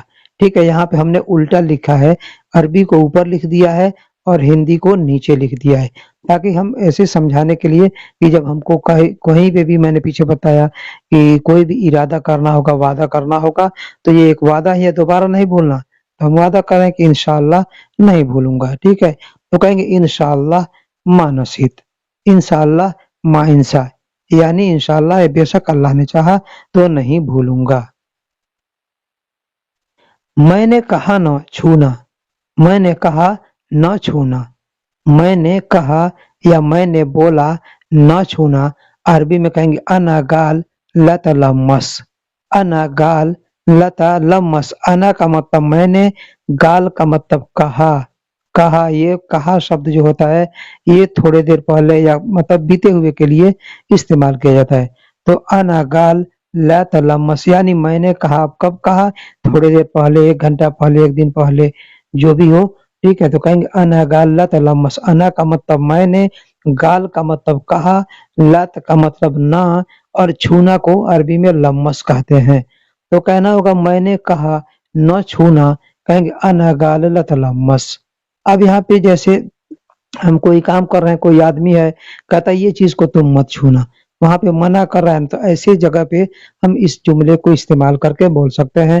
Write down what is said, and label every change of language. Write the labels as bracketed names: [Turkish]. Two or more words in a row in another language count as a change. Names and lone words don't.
[Hindi] ठीक है, यहाँ पे हमने उल्टा लिखा है, अरबी को ऊपर लिख दिया है और हिंदी को नीचे लिख दिया है, ताकि हम ऐसे समझाने के लिए कि जब हमको कहीं कहीं पे भी मैंने पीछे बताया कि कोई भी इरादा करना होगा, वादा करना होगा, तो ये एक वादा ही है, दोबारा नहीं भूलना। तो हम वादा करें कि इंशाअल्लाह नहीं भूलूंगा। ठीक है, तो कहेंगे [Arabic] إن شاء الله ما نسيت، إن شاء الله ما أنسى, [Hindi] यानी इंशाअल्लाह बेशक अल्लाह ने चाहा तो नहीं भूलूंगा। मैंने कहा न छूना, मैंने कहा न छूना, मैंने कहा या मैंने बोला न छूना, अरबी में कहेंगे [Arabic] أنا قال لا تلمس، أنا قال لا تلمس. [Hindi] अना का मतलब मैंने, गाल का मतलब कहा। कहा, ये कहा शब्द जो होता है ये थोड़े देर पहले या मतलब बीते हुए के लिए इस्तेमाल किया जाता है। तो [Arabic] أنا قال لا تلمس, [Hindi] यानी मैंने कहा, कब कहा, थोड़ी देर पहले, 1 घंटा पहले, 1 दिन पहले, जो भी हो। ठीक है, तो कहेंगे [Arabic] أنا قال لا تلمس. [Hindi] अना का मतलब मैंने, गाल का मतलब कहा, लत का मतलब ना, और छूना को अरबी में लम्मस कहते हैं। तो कहना होगा मैंने कहा न छूना, कहेंगे [Arabic] أنا قال لا تلمس. [Hindi] अब यहाँ पे जैसे हम कोई काम कर रहे हैं, कोई आदमी है, कहता है ये चीज को तुम मत छूना, वहां पे मना कर रहा है, तो ऐसे जगह पे हम इस जुमले को इस्तेमाल करके बोल सकते हैं।